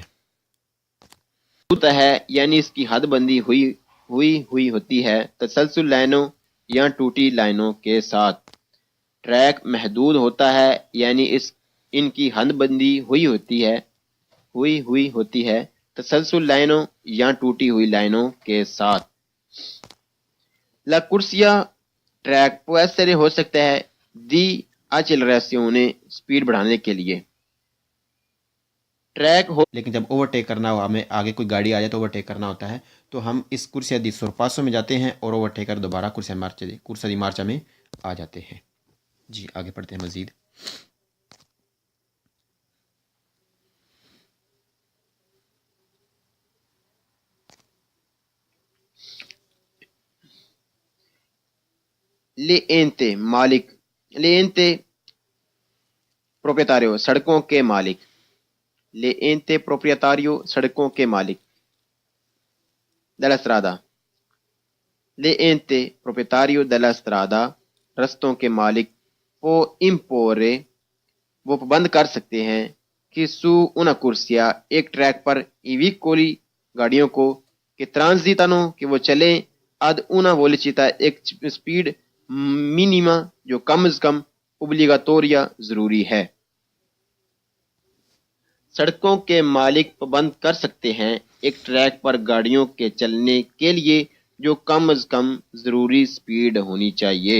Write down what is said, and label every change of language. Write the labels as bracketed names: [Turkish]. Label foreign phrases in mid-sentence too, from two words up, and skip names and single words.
[Urdu] ہوتا ہے یعنی اس کی حد بندی ہوئی ہوتی ہے تسلسل لائنوں یا ٹوٹی لائنوں کے ساتھ. ٹریک محدود ہوتا ہے یعنی ان کی حد بندی ہوئی ہوتی ہے تسلسل لائنوں یا ٹوٹی ہوئی لائنوں کے ساتھ. [Italian] La corsia [Urdu] ٹریک [Italian] può essere [Urdu] ہو سکتا ہے [Italian] di accelerazione [Urdu] سپیڈ بڑھانے کے لیے. ٹریک ہو لیکن جب اوورٹیک کرنا ہو، ہمیں آگے کوئی گاڑی آ جائے تو اوورٹیک کرنا ہوتا ہے، تو ہم اس [Italian] corsia di sorpasso [Urdu] میں جاتے ہیں اور اوورٹیک کر دوبارہ [Italian] corsia di marcia [Urdu] میں آ جاتے ہیں. جی آگے پڑھتے ہیں مزید. [Italian] l'ente proprietario [Urdu] سڑکوں کے مالک. [Italian] l'ente proprietario [Urdu] سڑکوں کے مالک. [Italian] della strada. l'ente proprietario della strada [Urdu] رستوں کے مالک. [Italian] può imporre [Urdu] وہ پابند کر سکتے ہیں کہ سو [Italian] una corsia [Urdu] ایک ٹریک پر [Italian] i veicoli [Urdu] گاڑیوں کو کہ transitano کہ وہ چلیں [Italian] ad una velocità [Urdu] ایک سپیڈ مینیما جو کم از کم اوبلیگاتوریا ضروری ہے. سڑکوں کے مالک پابند کر سکتے ہیں ایک ٹریک پر گاڑیوں کے چلنے کے لیے جو کم از کم ضروری سپیڈ ہونی چاہیے.